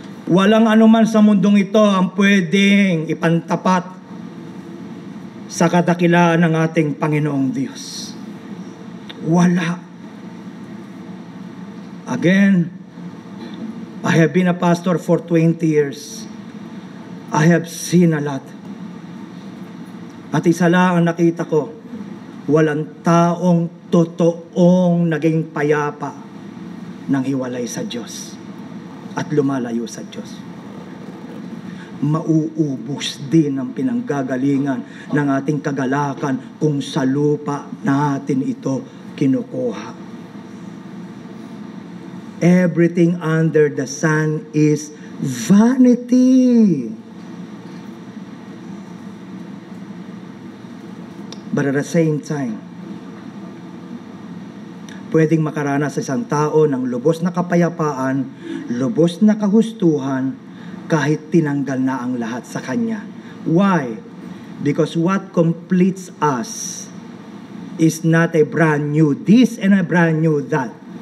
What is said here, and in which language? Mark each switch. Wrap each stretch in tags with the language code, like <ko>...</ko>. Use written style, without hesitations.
<tl>Walang anuman sa mundong ito ang pwedeng ipantapat sa kadakilaan ng ating Panginoong Diyos. Wala.</tl> <en>Again, I have been a pastor for 20 years. I have seen a lot.</en> <tl>At isa lang ang nakita ko, walang taong totoong naging payapa nang hiwalay sa Diyos at lumalayo sa Diyos. Mauubos din ang pinanggagalingan ng ating kagalakan kung sa lupa natin ito kinukuha.</tl> <en>Everything under the sun is vanity. But at the same time,</en> <tl>pwedeng makaranas sa isang tao ng lubos na kapayapaan, lubos na kahustuhan, kahit tinanggal na ang lahat sa kanya.</tl> <en>Why? Because what completes us is not a brand new this and a brand new that.</en>